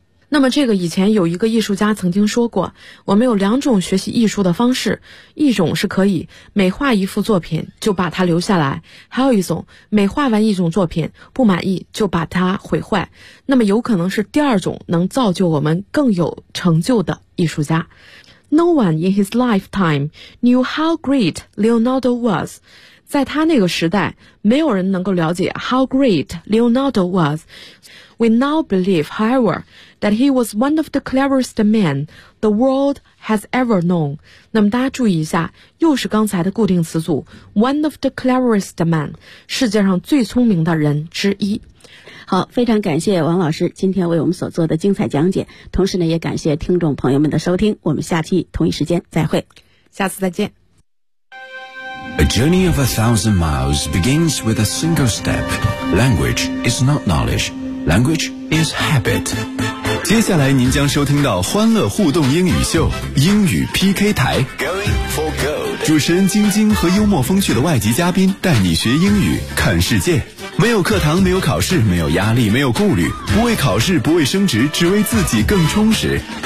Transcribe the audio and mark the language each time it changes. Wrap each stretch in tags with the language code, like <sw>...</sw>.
<zh>那么这个以前有一个艺术家曾经说过，我们有两种学习艺术的方式，一种是可以每画一幅作品就把它留下来，还有一种每画完一种作品不满意就把它毁坏，那么有可能是第二种能造就我们更有成就的艺术家。</zh> <en>No one in his lifetime knew how great Leonardo was.</en> <zh>在他那个时代，没有人能够了解</zh> <en>how great Leonardo was. We now believe, however, that he was one of the cleverest men the world has ever known.</en> <zh>那么大家注意一下，又是刚才的固定词组</zh> <en>one of the cleverest men,</en> <zh>世界上最聪明的人之一。好，非常感谢王老师今天为我们所做的精彩讲解，同时呢，也感谢听众朋友们的收听，我们下期同一时间再会。下次再见。</zh> <en>A journey of 1,000 miles begins with a single step. Language is not knowledge. Language is habit.</en> <zh>接下来您将收听到欢乐互动英语秀，英语 PK 台。</zh> <en>Going for gold.</en> <zh>主持人晶晶和幽默风趣的外籍嘉宾带你学英语，看世界。没有课堂，没有考试，没有压力，没有顾虑，不为考试，不为升职，只为自己更充实。</zh>